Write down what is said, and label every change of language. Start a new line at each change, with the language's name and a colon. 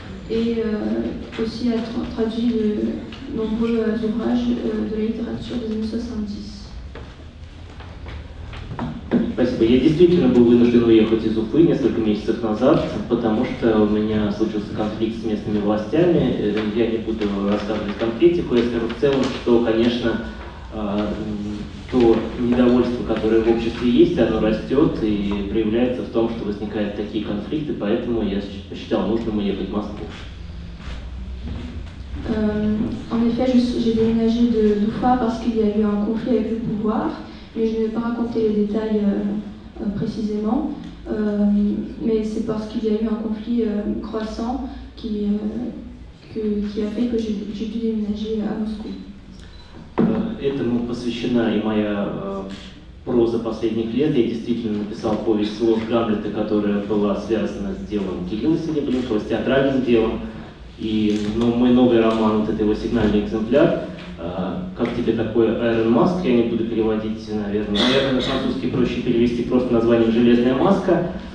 French: et aussi a traduit de nombreux ouvrages de la littérature des années 70.
Russian: Спасибо. Я действительно был вынужден уехать из Уфы несколько месяцев назад, потому что у меня случился конфликт с местными властями. Я не буду рассказывать конкретику, я скажу в целом, что, конечно, то недовольство, которое в обществе есть, оно растет и проявляется в том, что возникают такие конфликты, поэтому я посчитал нужным уехать в Москву.
French: En effet, j'ai déménagé d'Oufa parce qu'il y a eu un conflit avec le pouvoir, mais je ne vais pas raconter les détails précisément. Mais c'est parce qu'il y a eu un conflit croissant qui a fait que j'ai dû déménager à Moscou.
Russian: Этому посвящена и моя проза последних лет. Я действительно написал повесть «Ложь Гамлета», которая была связана с делом Кирилла Серебренникова, с театральным делом. И мой новый роман, вот это его сигнальный экземпляр, «Как тебе такой Iron Mask», я не буду переводить, наверное, на французский проще перевести просто названием «Железная маска».